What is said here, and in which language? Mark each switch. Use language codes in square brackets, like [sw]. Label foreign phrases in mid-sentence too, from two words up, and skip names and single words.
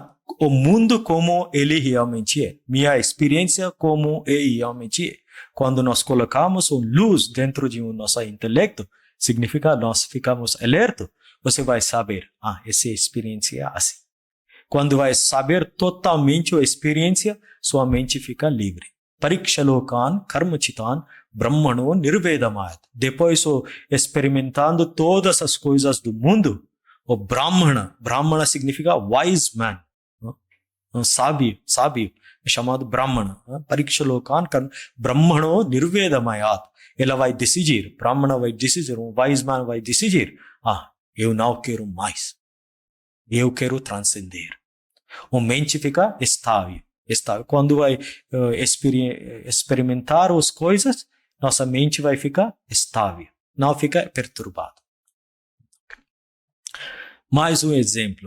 [pt] O mundo como ele realmente é. Minha experiência como ele realmente é. Quando nós colocamos luz dentro de nosso intelecto, significa nós ficamos alerta. Você vai saber, essa experiência é assim. Quando vai saber totalmente a experiência, sua mente fica livre. [sa] Pariksha lokan, karmachitan, brahmano nirvedamayat. [pt] Depois, experimentando todas as coisas do mundo, o Brahmana significa [en] wise man. [pt] Sábio, é chamado Brahmana. [sa] Pariksha lokan, brahmano nirvedamayat. [pt] Ela vai decidir, Brahmana vai decidir, um [en] wise man [pt] vai decidir. Eu não quero mais. Eu quero transcender. A mente fica estável. Quando vai experimentar as coisas, nossa mente vai ficar estável. Não fica perturbada. Mais um exemplo.